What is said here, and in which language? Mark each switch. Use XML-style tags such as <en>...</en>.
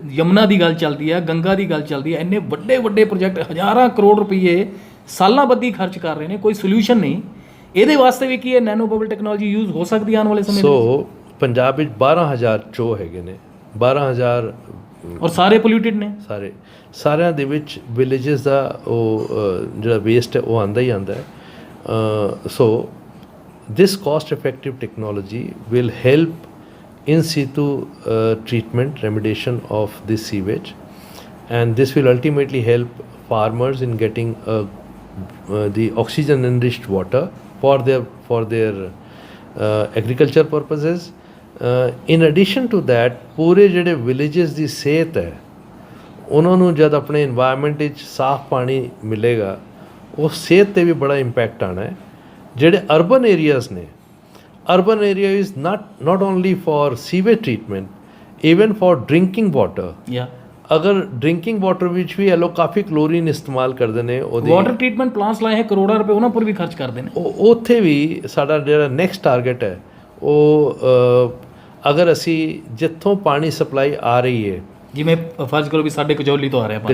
<pa>ਯਮੁਨਾ ਦੀ ਗੱਲ ਚੱਲਦੀ ਹੈ, ਗੰਗਾ ਦੀ ਗੱਲ ਚੱਲਦੀ ਹੈ, ਇੰਨੇ ਵੱਡੇ ਵੱਡੇ ਪ੍ਰੋਜੈਕਟ ਹਜ਼ਾਰਾਂ ਕਰੋੜ ਰੁਪਏ ਸਾਲਾਂ ਬੱਧੀ ਖਰਚ ਕਰ ਰਹੇ ਨੇ, ਕੋਈ ਸੋਲੂਸ਼ਨ ਨਹੀਂ। ਇਹਦੇ ਵਾਸਤੇ ਵੀ ਕੀ ਹੈ ਨੈਨੋ ਬਬਲ ਟੈਕਨੋਲੋਜੀ ਯੂਜ਼ ਹੋ ਸਕਦੀ ਹੈ ਆਉਣ ਵਾਲੇ ਸਮੇਂ ਵਿੱਚ? ਸੋ ਪੰਜਾਬ ਵਿੱਚ 12,000 ਚੋ ਹੈਗੇ ਨੇ, 12,000 ਔਰ ਸਾਰੇ ਪੋਲਿਊਟਡ ਨੇ। ਸਾਰਿਆਂ ਦੇ ਵਿੱਚ ਵਿਲੇजेस ਦਾ ਉਹ ਜਿਹੜਾ ਵੇਸਟ ਹੈ ਉਹ ਆਉਂਦਾ ਹੀ ਆਉਂਦਾ ਹੈ।</pa> <en>So this cost effective technology will help in situ treatment remediation of this sewage, and this will ultimately help farmers in getting the oxygen enriched water for their agriculture purposes. In addition to that,</en> <pa>ਪੂਰੇ ਜਿਹੜੇ villages ਦੀ ਸਿਹਤ ਹੈ ਉਹਨਾਂ ਨੂੰ ਜਦ ਆਪਣੇ environment ਵਿੱਚ ਸਾਫ਼ ਪਾਣੀ ਮਿਲੇਗਾ ਉਹ ਸਿਹਤ 'ਤੇ ਵੀ ਬੜਾ ਇੰਪੈਕਟ ਆਉਣਾ ਹੈ। ਜਿਹੜੇ ਅਰਬਨ ਏਰੀਆਜ਼ ਨੇ,</pa> <en>Urban area is not only for sewage treatment, even for drinking water.</en> <pa>ਅਗਰ ਡਰਿੰਕਿੰਗ ਵਾਟਰ ਵਿੱਚ ਵੀ ਇਹ ਲੋਕ ਕਾਫੀ ਕਲੋਰੀਨ ਇਸਤੇਮਾਲ ਕਰਦੇ ਨੇ, ਉਹਦੀ ਵਾਟਰ ਟ੍ਰੀਟਮੈਂਟ ਪਲਾਂਟਸ ਲਾਏ ਹੈ, ਕਰੋੜਾਂ ਰੁਪਏ ਉਹਨਾਂ ਪਰ ਵੀ ਖਰਚ ਕਰਦੇ ਨੇ। ਉੱਥੇ ਵੀ ਸਾਡਾ ਜਿਹੜਾ ਨੈਕਸਟ ਟਾਰਗੇਟ ਹੈ ਉਹ ਅਗਰ ਅਸੀਂ ਜਿੱਥੋਂ ਪਾਣੀ ਸਪਲਾਈ ਆ ਰਹੀ ਹੈ, ਜਿਵੇਂ ਫਰਜ਼ ਕਰੋ ਵੀ ਸਾਡੇ ਕਜੌਲੀ ਤੋਂ ਆ ਰਿਹਾ ਪਾਣੀ,</pa>